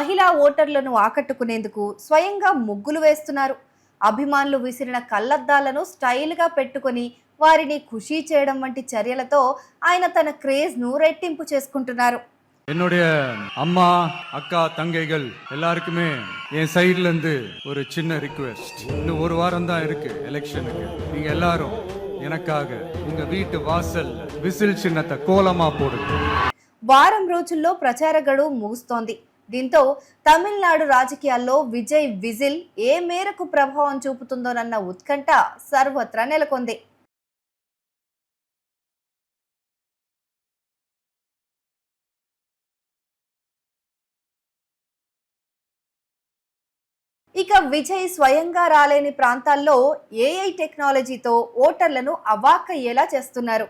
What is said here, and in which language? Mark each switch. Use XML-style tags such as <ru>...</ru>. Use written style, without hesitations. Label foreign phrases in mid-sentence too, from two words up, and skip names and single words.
<te>మహిళా ఓటర్లను ఆకట్టుకునేందుకు స్వయంగా ముగ్గులు వేస్తున్నారు. అభిమానులు విసిరిన కళ్లద్దాలను స్టైల్గా పెట్టుకొని వారిని ఖుషీ చేయడం వంటి చర్యలతో ఆయన తన క్రేజ్ను రెట్టింపు చేసుకుంటున్నారు.</te> <ta>என்னுடைய அம்மா அக்கா தங்கைகள் எல்லாருக்குமே என் சைட்ல இருந்து ஒரு சின்ன ரிக்வெஸ்ட். இன்னும் ஒரு வாரம் தான் இருக்கு எலெக்ஷனுக்கு. நீங்க எல்லாரும் எனக்காக உங்க வீட்டு வாசல் விசில் சின்னத்தை கோலமா போடுங்க.</ta> <te>వారం రోజుల్లో ప్రచార గడువు ముగుస్తోంది. దీంతో తమిళనాడు రాజకీయాల్లో విజయ్ విజిల్ ఏ మేరకు ప్రభావం చూపుతుందోనన్న ఉత్కంఠ సర్వత్రా నెలకొంది. ఇక విజయ్ స్వయంగా రాలేని ప్రాంతాల్లో</te> <en>AI technology</en> <te>ఓటర్లను అవాక్కయ్యేలా చేస్తున్నారు.</te>